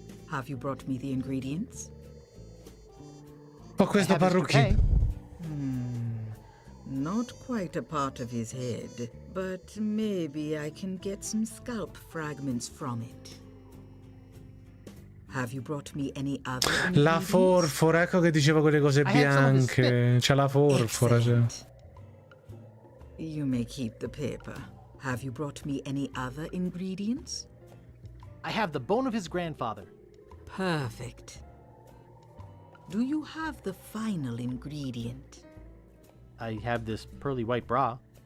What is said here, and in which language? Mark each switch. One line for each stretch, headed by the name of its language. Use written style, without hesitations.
English: Have you brought me the ingredients?
Italian: Oh, questo parrucchino.
English: Not quite a part of his head, but maybe I can get some scalp fragments from it. Have you brought me any other ingredients?
Italian: La forfora, ecco che diceva quelle cose bianche. C'è la forfora, cioè.
English: You may keep the paper. Have you brought me any other ingredients? I have the bone of his grandfather. Perfect. Do you have the final ingredient? I have this pearly white bra.